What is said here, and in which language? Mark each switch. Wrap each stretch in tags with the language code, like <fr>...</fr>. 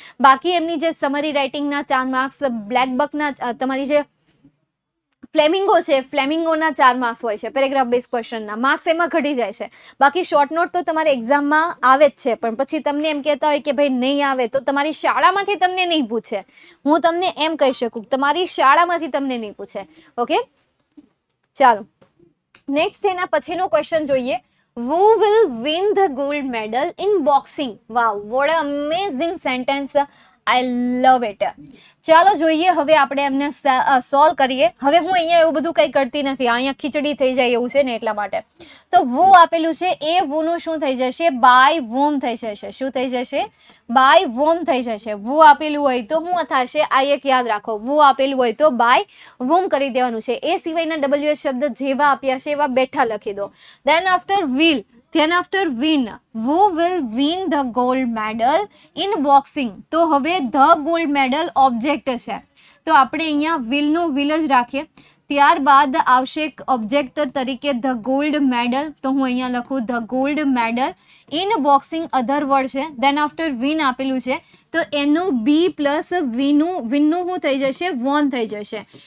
<gu>બાકી એમની જે સમરી રાઇટિંગના 4 માર્ક્સ, બ્લેક બકના તમારી જે ફ્લેમિંગો છે ફ્લેમિંગોના 4 માર્ક્સ હોય છે, પેરેગ્રાફ બેઝ ક્વેશ્ચનના માર્ક્સ એમાં ઘટી જાય છે. બાકી શોર્ટ નોટ તો તમારે એક્ઝામમાં આવે જ છે, પણ પછી તમને એમ કહેતા હોય કે ભાઈ નહીં આવે તો તમારી શાળામાંથી તમને નહીં પૂછે. હું તમને એમ કહી શકું તમારી શાળામાંથી તમને નહીં પૂછે. ઓકે ચાલો નેક્સ્ટ એના પછીનો ક્વેશ્ચન જોઈએ.</gu> <en>Who will win the gold medal in boxing? Wow, what an amazing sentence. I love it.</en> <gu>ચાલો જોઈએ હવે આપણે એમને સોલ્વ કરીએ. હવે હું અહીંયા એવું બધું કંઈ કરતી નથી, અહીંયા ખીચડી થઈ જાય એવું છે ને એટલા માટે. તો વુ આપેલું છે, એ વુનું શું થઈ જશે? બાય વોમ થઈ જશે. શું થઈ જશે? બાય વોમ થઈ જશે. વુ આપેલું હોય તો શું થશે? આ એક યાદ રાખો, વુ આપેલું હોય તો બાય વોમ કરી દેવાનું છે. એ સિવાયના WH શબ્દ જેવા આપ્યા છે એવા બેઠા લખી દો.</gu> <en>Then after will, then after win, who will win the gold medal in boxing?</en> <gu>તો હવે</gu> <en>the gold medal</en> <gu>ઓબ્જેક્ટ છે તો આપણે અહીંયા will નું will જ રાખીએ. ત્યારબાદ આવશે ઓબ્જેક્ટ તરીકે ધ ગોલ્ડ મેડલ, તો હું અહીંયા લખું</gu> <en>the gold medal in boxing</en> <gu>other word છે.</gu> <en>then after win</en> <gu>આપેલું છે તો એનું બી પ્લસ વિનનું શું થઈ જશે? વોન થઈ જશે.</gu>